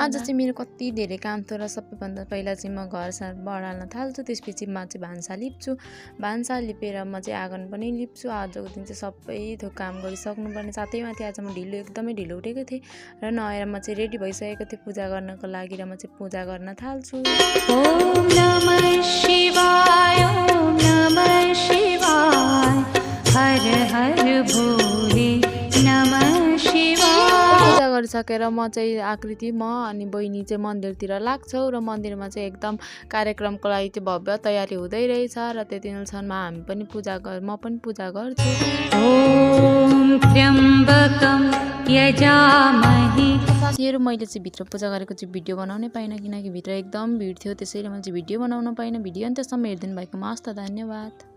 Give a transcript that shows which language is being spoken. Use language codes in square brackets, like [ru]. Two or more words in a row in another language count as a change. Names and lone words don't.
[ne] आज चाहिँ मेरो कति धेरै काम थियो र सबैभन्दा पहिला चाहिँ म घर बढाल्न थाल्छु, त्यसपछि म चाहिँ भान्सा लिप्छु। भान्सा लिपेर म चाहिँ आँगन पनि लिप्छु। आजको दिन चाहिँ सबै थोक काम गरिसक्नुपर्ने, साथै माथि आज म एकदमै ढिलो उठेको थिएँ र नआएर म चाहिँ रेडी भइसकेको थिएँ पूजा गर्नको लागि र म चाहिँ पूजा गर्न थाल्छु। [sa] ओम नमः शिवाय, ओम नमः शिवाय, हर हर भोले नमः शिवाय। [ne] पूजा गरिसकेर म चाहिँ आकृति अनि बहिनी चाहिँ मन्दिरतिर लाग्छौँ र मन्दिरमा चाहिँ एकदम कार्यक्रमको लागि चाहिँ भव्य तयारी हुँदै रहेछ र त्यति बेलासम्म हामी पनि म पनि पूजा गर्छु। [sa] ओम त्र्यम्बकं यजामहे। [ne] साथीहरू, मैले चाहिँ भित्र पूजा गरेको चाहिँ भिडियो बनाउनै पाइनँ किनकि भित्र एकदम भिड थियो, त्यसैले मैले चाहिँ भिडियो बनाउन पाइनँ। भिडियो अन्त्यसम्म हेरिदिनु भएकोमा हस्त धन्यवाद।